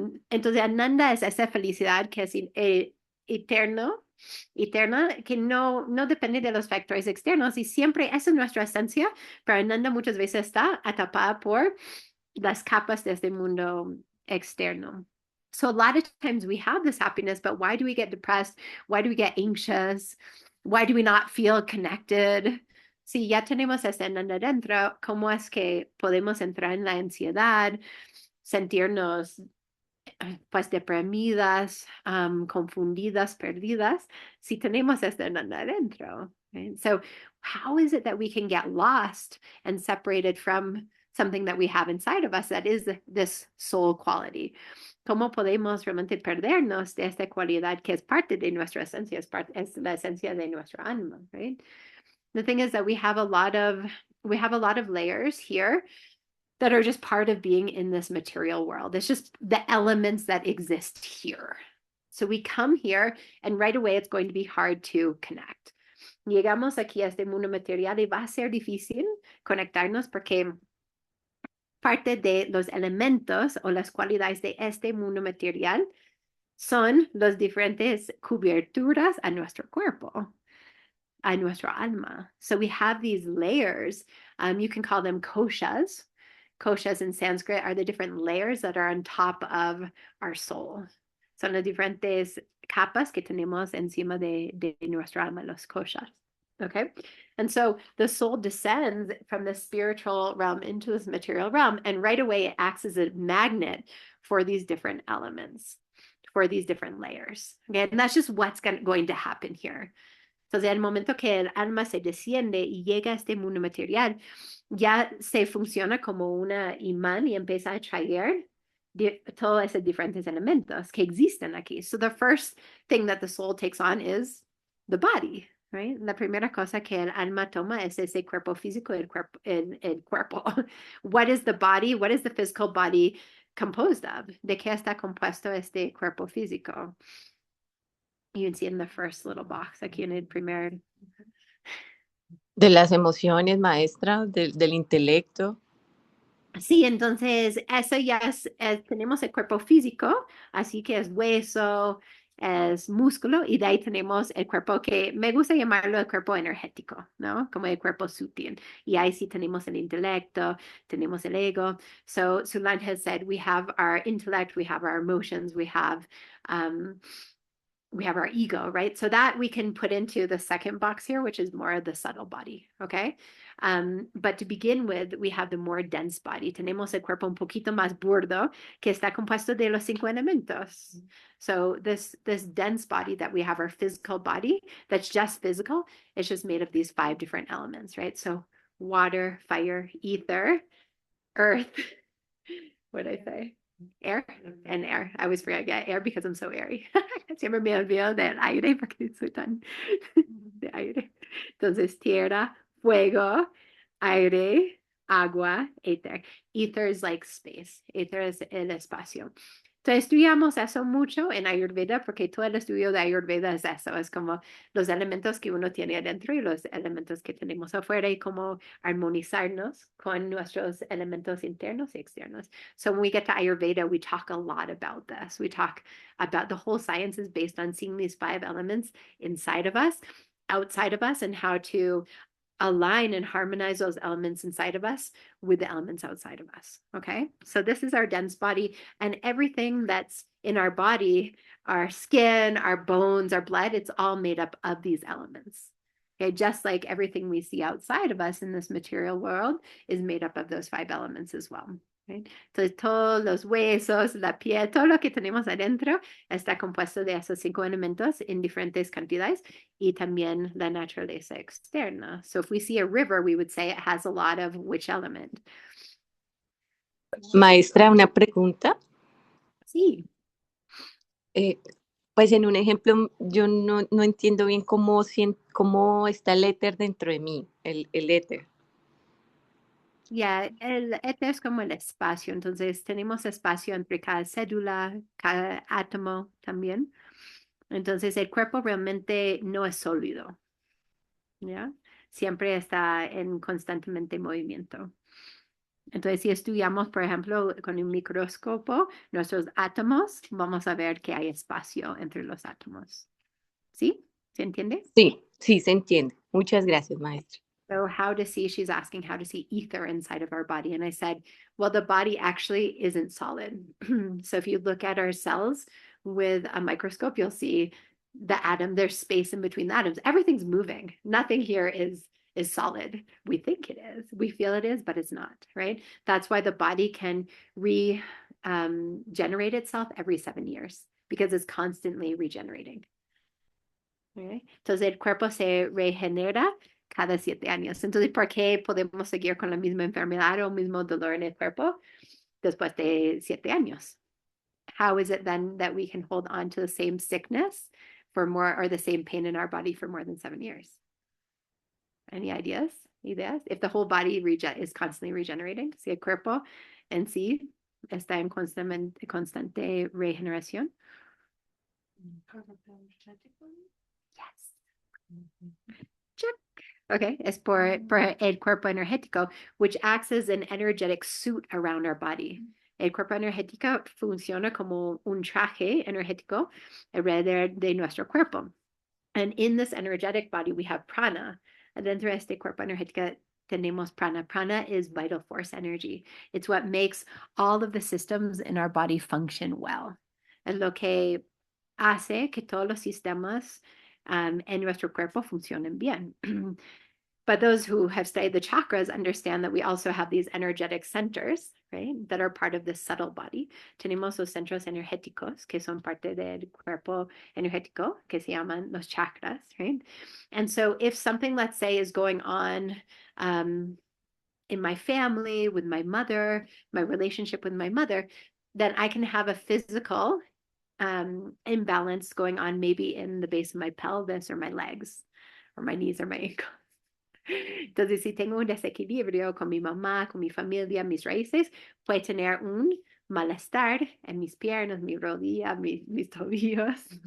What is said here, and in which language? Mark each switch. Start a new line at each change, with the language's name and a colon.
Spanish: Entonces, Ananda es esa felicidad que es eterna, que no depende de los factores externos y siempre esa es nuestra esencia, pero Ananda muchas veces está atapada por las capas de este mundo externo.
English: So a lot of times we have this happiness, but why do we get depressed? Why do we get anxious? Why do we not feel connected?
Spanish: Si ya tenemos ese Ananda dentro, ¿cómo es que podemos entrar en la ansiedad, sentirnos pues deprimidas, confundidas, perdidas, si tenemos ese Ananda dentro?
English: Right? So how is it that we can get lost and separated from something that we have inside of us that is this soul quality?
Spanish: ¿Cómo podemos realmente perdernos de esta cualidad que es parte de nuestra esencia, es la esencia de nuestra alma,
English: right? The thing is that we have a lot of layers here that are just part of being in this material world. It's just the elements that exist here. So we come here and right away it's going to be hard to connect.
Spanish: Llegamos aquí a este mundo material y va a ser difícil conectarnos porque parte de los elementos o las cualidades de este mundo material son las diferentes coberturas a nuestro cuerpo, a nuestro alma.
English: So we have these layers. You can call them koshas. Koshas in Sanskrit are the different layers that are on top of our soul.
Spanish: Son las diferentes capas que tenemos encima de nuestra alma, los koshas.
English: Okay. And so the soul descends from the spiritual realm into this material realm, and right away it acts as a magnet for these different elements, for these different layers. Okay. And that's just what's going to happen here.
Spanish: Entonces, al momento que el alma se desciende y llega a este mundo material, ya se funciona como una imán y empieza a atraer todos esos diferentes elementos que existen aquí.
English: So the first thing that the soul takes on is the body, right?
Spanish: La primera cosa que el alma toma es ese cuerpo físico, el cuerpo.
English: What is the body? What is the physical body composed of?
Spanish: ¿De qué está compuesto este cuerpo físico?
English: You can see in the first little box,
Spanish: aquí en el primer. De las emociones, maestra, del intelecto. Sí, entonces eso ya tenemos el cuerpo físico, así que es hueso, es músculo, y de ahí tenemos el cuerpo que me gusta llamarlo el cuerpo energético, ¿no? Como el cuerpo sutil. Y ahí sí tenemos el intelecto, tenemos el ego.
English: So Sulan has said we have our intellect, we have our emotions, we have our ego, right? So that we can put into the second box here, which is more of the subtle body, okay? But to begin with, we have the more dense body.
Spanish: Tenemos el cuerpo un poquito más burdo que está compuesto de los 5 elementos.
English: So this dense body that we have, our physical body, that's just physical, it's just made of these 5 different elements, right? So water, fire, ether, earth, what did I say? Air and air. I always forget, yeah, air because I'm so airy.
Spanish: Siempre me olvido del aire porque soy tan de aire. Entonces, tierra, fuego, aire, agua, ether.
English: Ether is like space.
Spanish: Ether es el espacio. Entonces, estudiamos eso mucho en Ayurveda porque todo el estudio de Ayurveda es eso. Es como los elementos que uno tiene adentro y los elementos que tenemos afuera y cómo armonizarnos con nuestros elementos internos y externos.
English: So when we get to Ayurveda, we talk a lot about this. We talk about the whole science is based on seeing these 5 elements inside of us, outside of us, and how to align and harmonize those elements inside of us with the elements outside of us. Okay. So this is our dense body, and everything that's in our body, our skin, our bones, our blood, it's all made up of these elements. Okay. Just like everything we see outside of us in this material world is made up of those 5 elements as well. Right?
Spanish: Entonces, todos los huesos, la piel, todo lo que tenemos adentro está compuesto de esos 5 elementos en diferentes cantidades y también la naturaleza externa.
English: So if we see a river, we would say it has a lot of which element?
Spanish: Maestra, una pregunta. Sí. Pues en un ejemplo, yo no entiendo bien cómo está el éter dentro de mí, el éter. Ya, el éter es como el espacio, entonces tenemos espacio entre cada célula, cada átomo también. Entonces el cuerpo realmente no es sólido, ¿ya? Siempre está en constantemente movimiento. Entonces, si estudiamos, por ejemplo, con un microscopio, nuestros átomos, vamos a ver que hay espacio entre los átomos. ¿Sí? ¿Se entiende? Sí, se entiende. Muchas gracias, maestra.
English: So she's asking how to see ether inside of our body. And I said, well, the body actually isn't solid. So if you look at our cells with a microscope, you'll see the atom, there's space in between the atoms. Everything's moving. Nothing here is solid. We think it is. We feel it is, but it's not, right? That's why the body can regenerate itself every 7 years because it's constantly regenerating. Okay?
Spanish: Entonces el cuerpo se regenera cada 7 años. Entonces, ¿por qué podemos seguir con la misma enfermedad o mismo dolor en el cuerpo después de 7 años?
English: how is it then that we can hold on to the same sickness for more, or the same pain in our body for more than 7 years? Any ideas? Ideas? If the whole body is constantly regenerating,
Spanish: si el cuerpo en sí está en constante regeneración.
English: Yes. Check. Okay,
Spanish: es por el cuerpo energético,
English: which acts as an energetic suit around our body.
Spanish: El cuerpo energético funciona como un traje energético alrededor de nuestro cuerpo.
English: And in this energetic body, we have prana.
Spanish: Dentro de este cuerpo energético tenemos prana.
English: Prana is vital force energy. It's what makes all of the systems in our body function well.
Spanish: Es lo que hace que todos los sistemas en nuestro cuerpo funcionen bien.
English: But those who have studied the chakras understand that we also have these energetic centers, right, that are part of this subtle body.
Spanish: Tenemos los centros energéticos, que son parte del cuerpo energético, que se llaman los chakras,
English: right? And so if something, let's say, is going on in my family, with my mother, my relationship with my mother, then I can have a physical imbalance going on maybe in the base of my pelvis or my legs or my knees or my ankles.
Spanish: Entonces, si tengo un desequilibrio con mi mamá, con mi familia, mis raíces, puede tener un malestar en mis piernas, mi rodilla, mis tobillos.